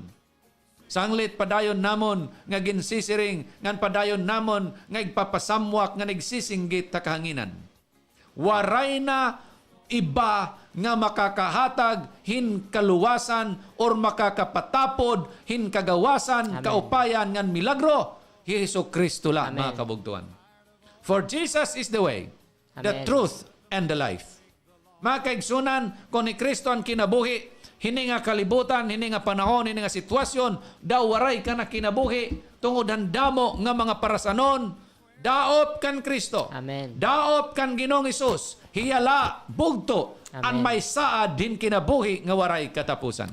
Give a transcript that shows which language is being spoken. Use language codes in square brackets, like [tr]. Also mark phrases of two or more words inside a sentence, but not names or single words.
[war] Sanglit padayon namon nga ginsisiring, ngan padayon namon nga igpapasamwak nga nagsisinggit ta kahanginan. Waray na iba nga makakahatag hin kaluwasan or makakapatapod hin kagawasan, Amen. kaupayan ngan milagro, Jesucristo lang, Amen. mga kabugtuan. [en] For Jesus is the way, the [war] Amen. [en] truth, and the life. [war] Mga kaigsunan, kung ni Kristo ang kinabuhi, hini nga kalibutan, hini nga panahon, hini nga sitwasyon, daw waray ka na kinabuhi, tungod handamo nga mga parasanon, daop kan Kristo. Amen. Daop kan Ginoong Isus, hiyala, bugto, Amen. ang may saad din kinabuhi nga waray katapusan.